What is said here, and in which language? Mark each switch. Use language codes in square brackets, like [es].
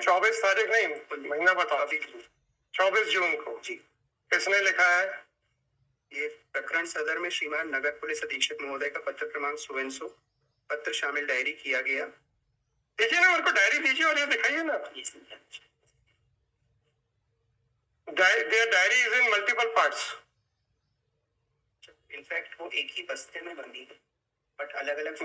[hi] 24 तारीख नहीं, महीना बताओ। 24 जून को जी। किसने लिखा है? ये प्रकरण सदर में श्रीमान नगर पुलिस अधीक्षक महोदय का पत्र क्रमांक 100 पत्र शामिल डायरी किया गया। देखिए ना, मेरे को डायरी दीजिए और ये दिखाइए ना। [en] Their diary is in multiple parts. [hi] In fact वो एक ही बस्ते में बंदी है, बट अलग अलग